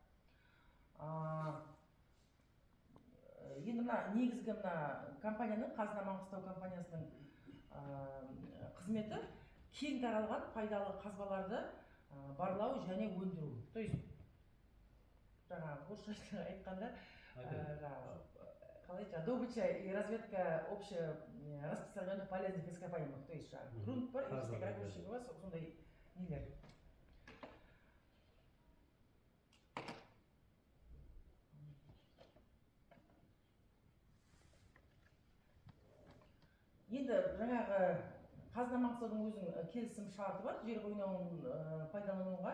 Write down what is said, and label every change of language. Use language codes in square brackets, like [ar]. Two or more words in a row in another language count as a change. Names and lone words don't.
[kk] Енді мына негізгі компанияның, Қазына Маңғыстау компаниясының қызметі кең таралған пайдалы қазбаларды барлау және өндіру. [ru] То есть, [kk] жаңағы орысша айтқанда, [ru] добыча и разведка распространенных полезных ископаемых. То есть, [kk] грунт бар, ракушки бар, сондай нелер. Енді жаңағы Қазына Маңғыстаудың өзінің келісім шарты бар, жер қойнауын пайдалануға.